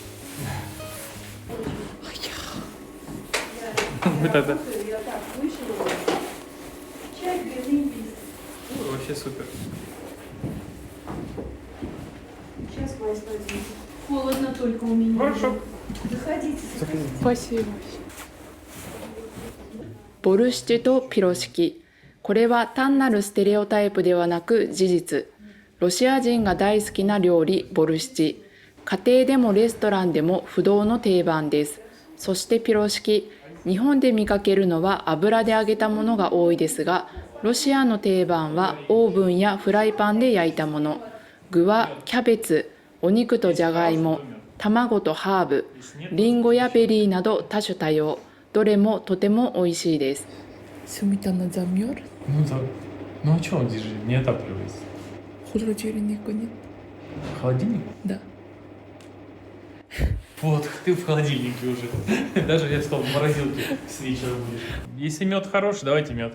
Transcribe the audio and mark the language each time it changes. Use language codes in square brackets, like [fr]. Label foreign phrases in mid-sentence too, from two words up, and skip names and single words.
[ru] Да-да. Я так вышла. Чай, гриль, Вообще супер. сейчас вас возьму. Холодно только у меня. Хорошо. Заходите, заходите. Спасибо. [ja] ボルシチとピロシキ。これは単なるステレオタイプではなく事実。ロシア人が大好きな料理ボルシチ。家庭でもレストランでも不動の定番です。そしてピロシキ。日本で見かけるのは油で揚げたものが多いですが、ロシアの定番はオーブンやフライパンで焼いたもの。具はキャベツ、お肉とじゃがいも、卵とハーブ、リンゴやベリーなど多種多様。どれもとても美味しいです。 [ru] Сметана замерз? Ну да. Ну а что он здесь же не отапливается? Холодильника нет? Холодильник? Да. Вот, ты в холодильнике уже. Даже я сказал, в морозилке с вечера будешь. Если мед хороший, давайте мед.